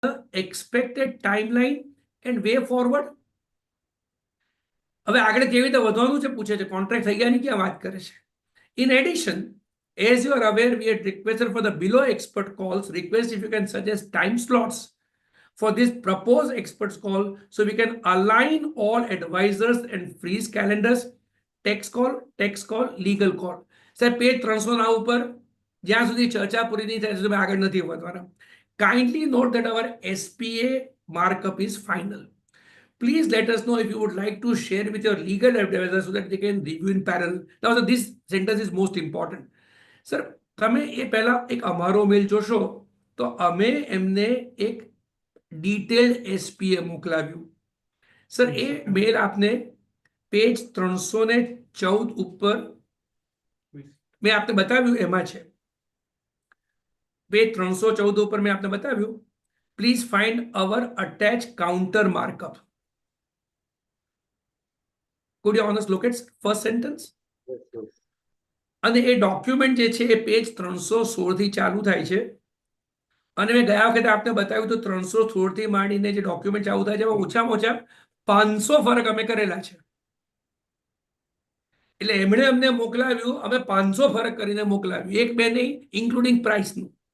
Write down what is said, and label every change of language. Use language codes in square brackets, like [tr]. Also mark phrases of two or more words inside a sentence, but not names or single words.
[en] expected timeline and way forward. [gu] હવે આગળ કેવી રીતે વધવાનું છે પૂછે છે, કોન્ટ્રાક્ટ થઈ ગયા ની ક્યાં વાત કરે છે. [en] In addition, as you are aware, we had requested for the below expert calls. Request if you can suggest time slots for this proposed experts call so we can align all advisors and freeze calendars. Text call, legal call. [gu] સાહેબ પેજ 309 ઉપર જ્યાં સુધી ચર્ચા પૂરી નહીં થાય સુધી આગળ નથી વધવાના. [en] Kindly note that our SPA markup is final. Please let us know if you would like to share with your legal advisor so that they can review in parallel. Now, so this sentence is most important. Sir, [gu] તમે એ પહેલા એક અમારો મેલ જોશો તો અમે એમને એક ડિટેલ્ડ SPA મોકલાવ્યું. સર એ મેલ આપને પેજ 314 ઉપર મેં આપને બતાવ્યું એમાં છે. પેજ 314 ઉપર મેં આપને બતાવ્યું. [en] Please find our attached counter markup. Could you honest look at first sentence? [gu] અને એ ડોક્યુમેન્ટ જે છે એ પેજ 316 થી ચાલુ થાય છે અને મેં ગયા વખતે આપને બતાવ્યું તો 316 થી માંડીને જે ડોક્યુમેન્ટ ચાલુ થાય છે એમાં ઓછામાં ઓછા 500 ફરક અમે કરેલા છે. એટલે એમણે અમને મોકલાવ્યું, અમે 500 ફરક કરીને મોકલાવ્યું, એક બે નહીં, [en] including priceનું.